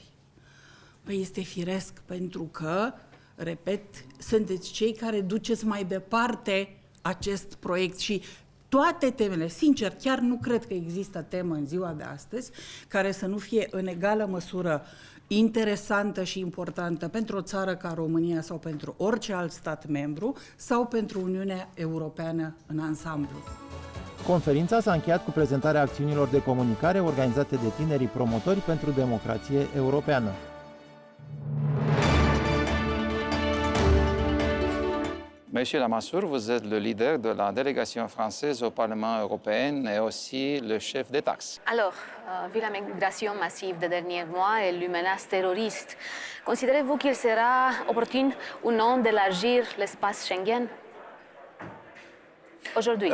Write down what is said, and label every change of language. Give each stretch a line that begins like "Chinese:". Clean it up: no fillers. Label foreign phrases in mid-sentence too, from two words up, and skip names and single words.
Romanian: Păi este firesc, pentru că, repet, sunteți cei care duceți mai departe acest proiect și toate temele, sincer, chiar nu cred că există temă în ziua de astăzi care să nu fie în egală măsură interesantă și importantă pentru o țară ca România sau pentru orice alt stat membru sau pentru Uniunea Europeană în ansamblu. Conferința s-a încheiat cu prezentarea acțiunilor de comunicare organizate de tinerii promotori pentru democrație europeană.
French: Monsieur Lamassoure, vous êtes le leader de la délégation française au Parlement européen et aussi le chef des taxes. Alors, vu la migration massive des derniers mois et la menace terroriste, considérez-vous qu'il sera opportun ou non d'élargir l'espace Schengen aujourd'hui?